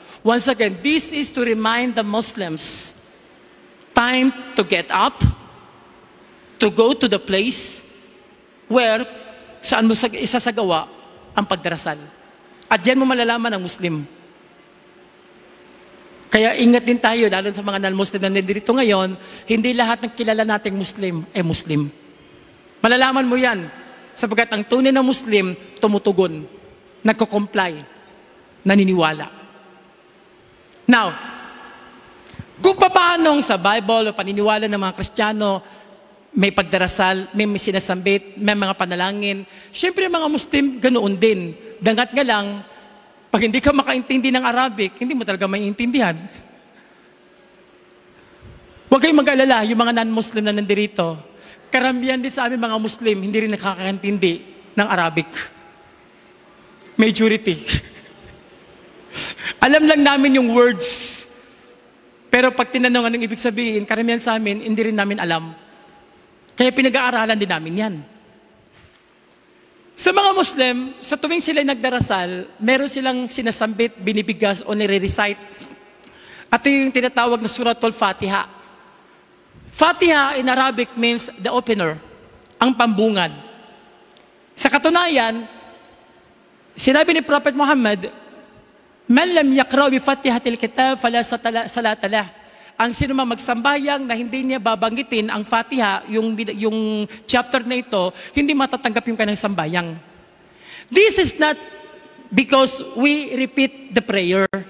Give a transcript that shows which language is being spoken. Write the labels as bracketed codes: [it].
[en] Once again, this is to remind the Muslims, time to get up, to go to the place where [tl] saan mo isasagawa ang pagdarasal. At diyan mo malalaman ang Muslim. Kaya ingat din tayo, lalo sa mga non-Muslim na nandito ngayon, hindi lahat ng kilala nating Muslim ay Muslim. Malalaman mo yan, sapagkat ang tunay na Muslim, tumutugon, nagko-comply, naniniwala. Now, kung paano sa Bible o paniniwala ng mga Kristiyano, may pagdarasal, may sinasambit, may mga panalangin. Siyempre mga Muslim, ganoon din. Dangat nga lang, pag hindi ka makaintindi ng Arabic, hindi mo talaga maiintindihan. Huwag kayong mag-alala, yung mga non-Muslim na nandirito, karamihan din sa amin mga Muslim, hindi rin nakakaintindi ng Arabic. [en] Majority. [tl] Alam lang namin yung words. Pero pag tinanong anong ibig sabihin, karamihan sa amin, hindi rin namin alam. Kaya pinag-aaralan din namin yan. Sa mga Muslim, sa tuwing sila nagdarasal, meron silang sinasambit, binibigas o nire-recite. At yung tinatawag na Suratul Fatiha. [en] Fatiha in Arabic means the opener, [tl] ang pambungad. Sa katunayan, sinabi ni Prophet Muhammad, [ar] Man lam yaqra' bi Fatihatil Kitab fala salata lah. [tl] Ang sino man magsambayang na hindi niya babanggitin ang Fatiha, yung chapter na ito, hindi matatanggap yung kanyang sambayang. [en] This is not because we repeat the prayer.